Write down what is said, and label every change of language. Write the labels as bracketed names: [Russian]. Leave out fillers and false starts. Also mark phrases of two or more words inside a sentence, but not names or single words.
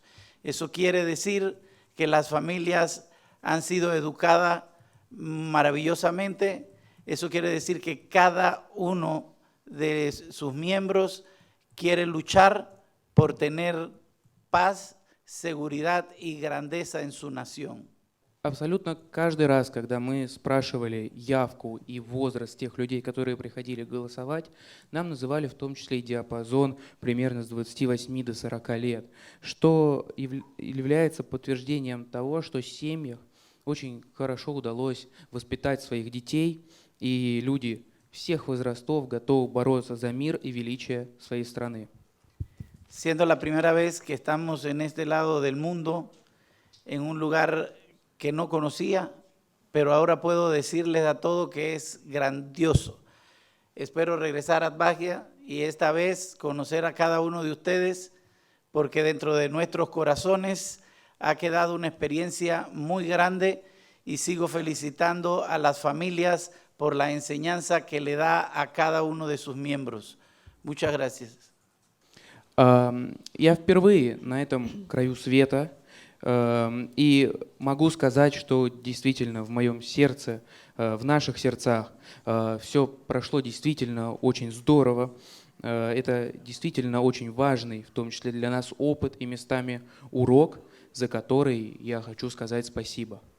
[Spanish] Eso quiere decir que las familias han sido educadas maravillosamente. Eso quiere decir que cada uno de sus miembros quiere luchar por tener paz, seguridad y grandeza en su nación. [Russian] Абсолютно каждый раз, когда мы спрашивали явку и возраст тех людей, которые приходили голосовать, нам называли в том числе и диапазон примерно с 28 до 40 лет, что является подтверждением того, что в семьях очень хорошо удалось воспитать своих детей, и люди всех возрастов готовы бороться за мир и величие своей страны. [Spanish] Siendo la primera vez que estamos en este lado del mundo, en un lugar que no conocía, pero ahora puedo decirles a todos que es grandioso. Espero regresar a Atbagia y esta vez conocer a cada uno de ustedes, porque dentro de nuestros corazones ha quedado una experiencia muy grande y sigo felicitando a las familias por la enseñanza que le da a cada uno de sus miembros. Muchas gracias. [Russian] Я впервые на этом краю света, и могу сказать, что действительно в моем сердце, в наших сердцах все прошло действительно очень здорово. Это действительно очень важный, в том числе для нас, опыт и местами урок, за который я хочу сказать спасибо.